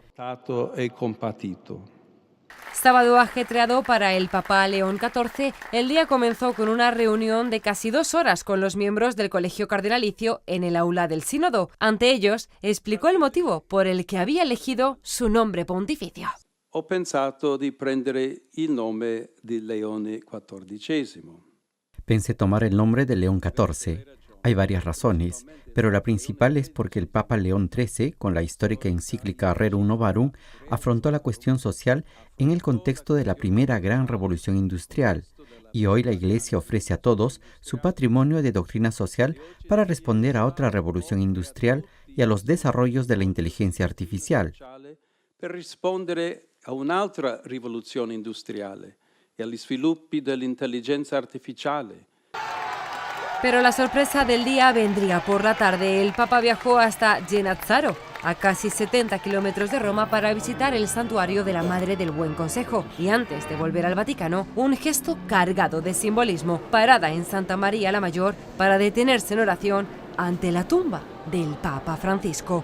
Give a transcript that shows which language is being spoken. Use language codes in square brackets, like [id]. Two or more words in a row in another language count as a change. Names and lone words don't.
[es] Sábado ajetreado para el Papa León XIV, el día comenzó con una reunión de casi 2 horas con los miembros del Colegio Cardenalicio en el aula del Sínodo. Ante ellos, explicó el motivo por el que había elegido su nombre pontificio. [it] Ho pensato di prendere il nome di Leone XIV. [es] Pensé tomar el nombre de León XIV. Hay varias razones, pero la principal es porque el Papa León XIII, con la histórica encíclica Rerum Novarum, afrontó la cuestión social en el contexto de la primera gran revolución industrial, y hoy la Iglesia ofrece a todos su patrimonio de doctrina social para responder a otra revolución industrial y a los desarrollos de la inteligencia artificial. [it] Per rispondere a un'altra rivoluzione industriale e agli sviluppi dell'intelligenza artificiale. [es] Pero la sorpresa del día vendría por la tarde. El Papa viajó hasta Genazzaro, a casi 70 kilómetros de Roma, para visitar el santuario de la Madre del Buen Consejo. Y antes de volver al Vaticano, un gesto cargado de simbolismo, parada en Santa María la Mayor para detenerse en oración ante la tumba del Papa Francisco.